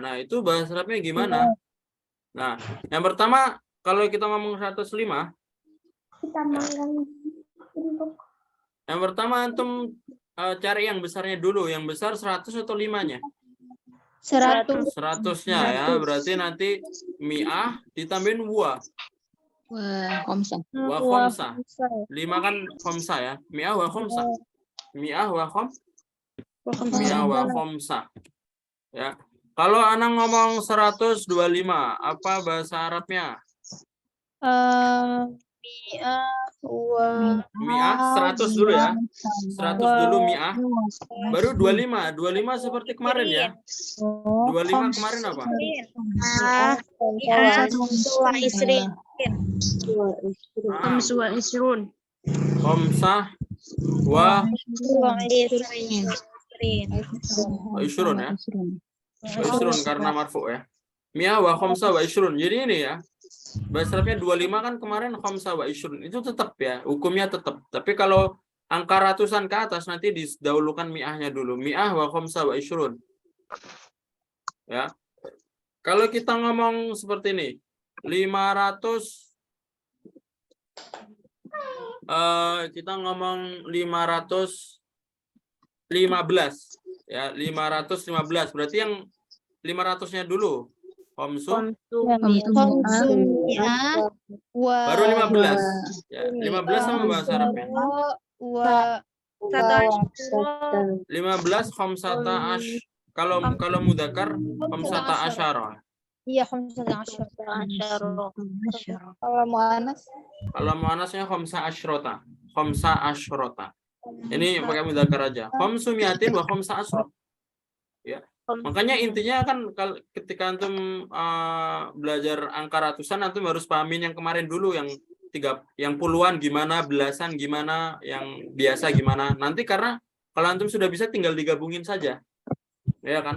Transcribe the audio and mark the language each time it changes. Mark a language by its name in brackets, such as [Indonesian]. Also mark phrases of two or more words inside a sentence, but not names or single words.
[Indonesian] Nah, itu bahasa Arabnya gimana? Nah, yang pertama kalau kita ngomong 105, yang pertama antum cari yang besarnya dulu. Yang besar 100 atau 5-nya? 100-nya ya. Berarti nanti mi'ah ditambahin wa. [Arabic] وخمسة. 5 kan khamsah ya. مئة وخمسة. مئة وخمسة. [Indonesian] Ya. Kalau anak ngomong 125, apa bahasa Arabnya? Mi'ah 100 dulu ya. 100 dulu mi'ah. Baru 25. 25 seperti kemarin ya. 25 kemarin apa? [Arabic] خمسة وعشرون ya. وعشرون [Indonesian] karena marfu ya. [Arabic] مئة وخمسة وعشرون. [Indonesian] Jadi ini ya. Bahasa Arabnya 25 kan kemarin [Arabic] خمسة وعشرون. [Indonesian] Itu tetap ya, hukumnya tetap. Tapi kalau angka ratusan ke atas nanti didahulukan mi'ahnya dulu. [Arabic] مئة وخمسة وعشرون. [Indonesian] Ya. Kalau kita ngomong seperti ini, 500 kita ngomong 515 ya, 515 berarti yang 500-nya dulu. Khamsu baru 15 ya, 15 sama bahasa Arabnya 15 [Arabic] خمسة عش. [Indonesian] Kalau mudzakkar [Arabic] خمسة عشر. [Indonesian] Iya, 15. Kalau mu'anas Kalau muannasnya [Arabic] خمس عشرة. خمس عشرة. [Indonesian] Ini pakai mudzakkar aja. [Arabic] خمس مئة وخمس عشرة. [Indonesian] Ya. Makanya intinya kan ketika antum belajar angka ratusan, antum harus pahamin yang kemarin dulu, yang puluhan gimana, belasan gimana, yang biasa gimana. Nanti karena kalau antum sudah bisa tinggal digabungin saja. Ya kan?